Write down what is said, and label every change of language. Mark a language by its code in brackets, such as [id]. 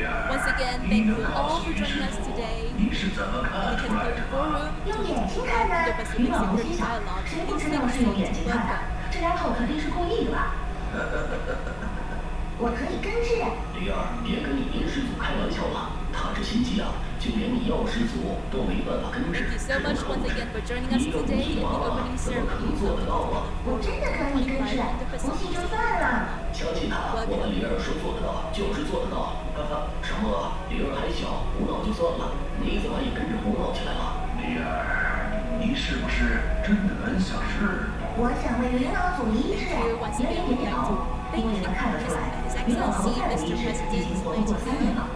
[en] Once again, thank you all for joining us today at the Ketagalan Forum 2025 Indo-Pacific Security Dialogue. Please take a seat. Welcome. [zh] 这丫头肯定是故意的吧？我可以根治。离儿，别跟你林师祖开玩笑了，他这心机啊，就连你药师祖都没办法根治。 [en] Thank you so much once again for joining us today in the opening ceremony. [zh] 我真的可以根治，不信就算了。相信他，我们离儿说做得到就是做得到。什么？离儿还小，胡闹就算了，你怎么也跟着胡闹起来了？离儿，你是不是真的很想试？我想为元老组医治，严离点点头，因为能看得出来，元老头太太医治已经活不过3年了。